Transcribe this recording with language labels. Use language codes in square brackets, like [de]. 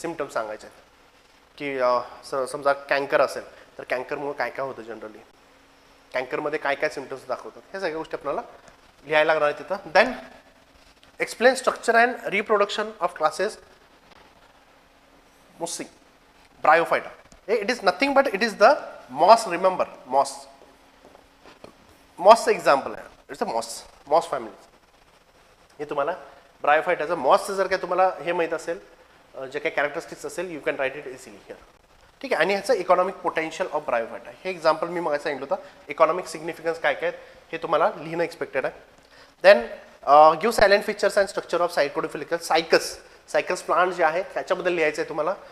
[mr] Symptom सांगायचे की समजा कॅन्कर असेल तर कॅन्करमुळे काय काय होतं, जनरली कॅन्करमध्ये काय काय सिम्पटम्स दाखवतात, ह्या सगळ्या गोष्टी आपल्याला लिहायला लागणार आहेत तिथं. [en] Then explain structure and reproduction of classes Mossy, Bryophyta. It is nothing but it is the moss. Remember, moss. Moss example है. It's a moss family. [mr] हे तुम्हाला Bryophyta moss जर काय तुम्हाला हे माहित असेल, जे काही कॅरेक्टरिस्टिक्स असेल, [en] You can write it easily here. [mr] ठीक आहे. आणि ह्याचं [en] economic potential of Bryophyta [mr] हे एक्झाम्पल मी मग सांगितलं होतं. इकॉनॉमिक सिग्निफिकन्स काय काय हे तुम्हाला लिहिणं एक्सपेक्टेड आहे. [en] then give silent features and structure of सायकोडिफिलिकल cycles plant [mr] जे आहेत त्याच्याबद्दल लिहायचं आहे तुम्हाला.